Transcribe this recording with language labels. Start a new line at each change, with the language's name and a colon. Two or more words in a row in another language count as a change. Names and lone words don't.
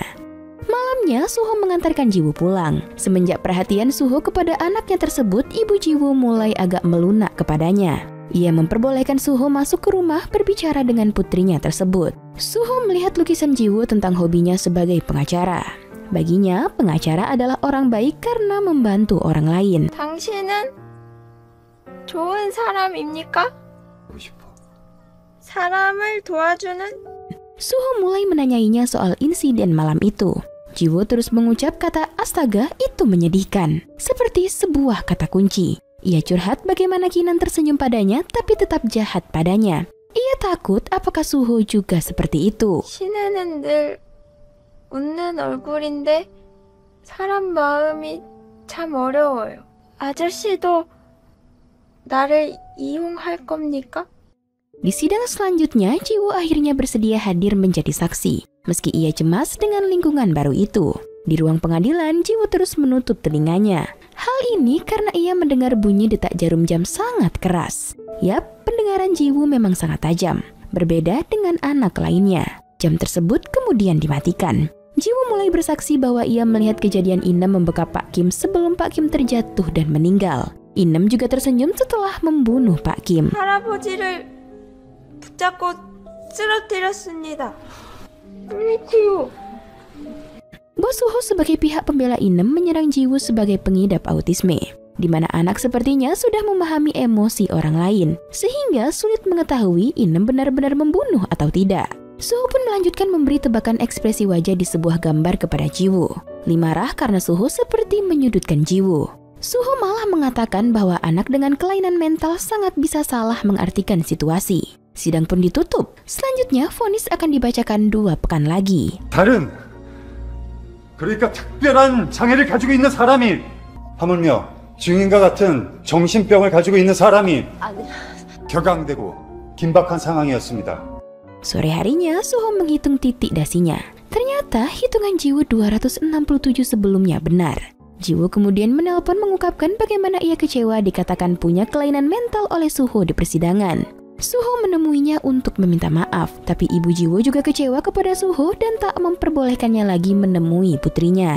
Indonesian: Malamnya, Suho mengantarkan Jiwoo pulang. Semenjak perhatian Suho kepada anaknya tersebut, ibu Jiwoo mulai agak melunak kepadanya. Ia memperbolehkan Suho masuk ke rumah berbicara dengan putrinya tersebut. Suho melihat lukisan Jiwoo tentang hobinya sebagai pengacara. Baginya, pengacara adalah orang baik karena membantu orang lain.
Korean: 당신은 좋은 사람입니까? 보고 싶어. 사람을 도와주는
Indonesian: Suho mulai menanyainya soal insiden malam itu. Jiwoo terus mengucap kata astaga itu menyedihkan, seperti sebuah kata kunci. Ia curhat bagaimana Kinan tersenyum padanya tapi tetap jahat padanya. Ia takut apakah Suho juga seperti itu.
Korean: 신혜는 늘 웃는 얼굴인데 사람 마음이 참 어려워요. 아저씨도 나를 이용할 겁니까?
Indonesian: Di sidang selanjutnya, Jiwoo akhirnya bersedia hadir menjadi saksi. Meski ia cemas dengan lingkungan baru itu. Di ruang pengadilan, Jiwoo terus menutup telinganya. Hal ini karena ia mendengar bunyi detak jarum jam sangat keras. Yap, pendengaran Jiwoo memang sangat tajam. Berbeda dengan anak lainnya. Jam tersebut kemudian dimatikan. Jiwoo mulai bersaksi bahwa ia melihat kejadian Inem membekap Pak Kim sebelum Pak Kim terjatuh dan meninggal. Inem juga tersenyum setelah membunuh Pak Kim.
Korean: 할아버지를 붙잡고 쓰러뜨렸습니다. 그렇지요.
Indonesian: Bos Suho sebagai pihak pembela Inem menyerang Jiwoo sebagai pengidap autisme, di mana anak sepertinya sudah memahami emosi orang lain, sehingga sulit mengetahui Inem benar-benar membunuh atau tidak. Suho pun melanjutkan memberi tebakan ekspresi wajah di sebuah gambar kepada Jiwoo. Lee marah karena Suho seperti menyudutkan Jiwoo. Suho malah mengatakan bahwa anak dengan kelainan mental sangat bisa salah mengartikan situasi. Sidang pun ditutup. Selanjutnya, vonis akan dibacakan 2 pekan lagi.
Korean: 그러니까 특별한 장애를 가지고 있는 사람이 하물며 증인과 같은 정신병을 가지고 있는 사람이 격앙되고 긴박한 상황이었습니다.
Indonesian: Sore harinya, Suho menghitung titik dasinya. Ternyata hitungan Jiwoo 267 sebelumnya benar. Jiwoo kemudian menelpon mengungkapkan bagaimana ia kecewa dikatakan punya kelainan mental oleh Suho di persidangan. Suho menemuinya untuk meminta maaf, tapi ibu Jiwoo juga kecewa kepada Suho dan tak memperbolehkannya lagi menemui putrinya.